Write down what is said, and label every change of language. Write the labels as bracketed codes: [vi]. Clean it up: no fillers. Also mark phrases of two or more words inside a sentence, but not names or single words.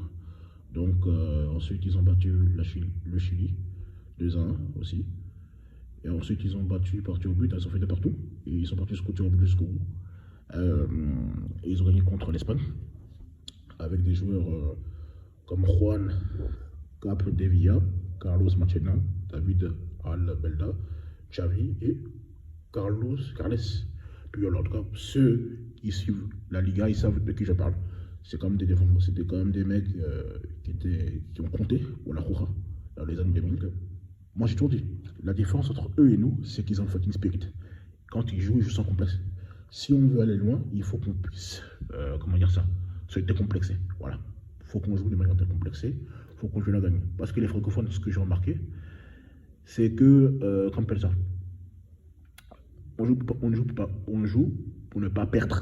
[fr] Donc ensuite ils ont battu le Chili, 2-1 aussi. Et ensuite ils ont parti au but, ils ont fait de partout, et ils sont partis jusqu'au bout. Et ils ont gagné contre l'Espagne, avec des joueurs comme Juan Capdevila, Carlos Machena, David Albelda, Xavi et Carles Puyol. En tout cas, ceux qui suivent la Liga, ils savent de qui je parle. C'était quand même des mecs qui ont compté pour la Roja dans les années 2000. Moi j'ai toujours dit, la différence entre eux et nous, c'est qu'ils ont le [en] fighting spirit. [fr] Quand ils jouent sans complexe. Si on veut aller loin, il faut qu'on puisse, se décomplexer. Voilà. Il faut qu'on joue de manière décomplexée, il faut qu'on joue la gagne. Parce que les francophones, ce que j'ai remarqué, c'est que, comme ça, on joue pour ne pas perdre.